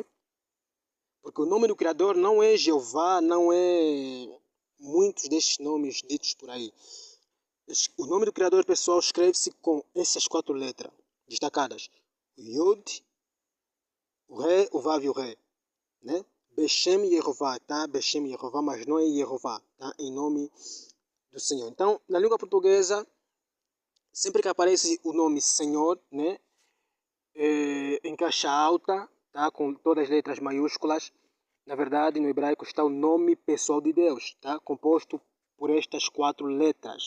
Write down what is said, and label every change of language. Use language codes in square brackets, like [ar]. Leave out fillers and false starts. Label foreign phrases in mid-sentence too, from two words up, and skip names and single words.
[pt] Porque o nome do Criador não é Jeová, não é muitos destes nomes ditos por aí. O nome do Criador, pessoal, escreve-se com essas 4 letras destacadas. O Yud, o Re, o Vav e o Re. Né? [he] בשם יהוה, tá? בשם יהוה, [pt] mas não é Yehovah, tá? Em nome do Senhor. Então, na língua portuguesa, sempre que aparece o nome Senhor, né, em caixa alta, tá, com todas as letras maiúsculas, na verdade, no hebraico está o nome pessoal de Deus, tá, composto por estas 4 letras.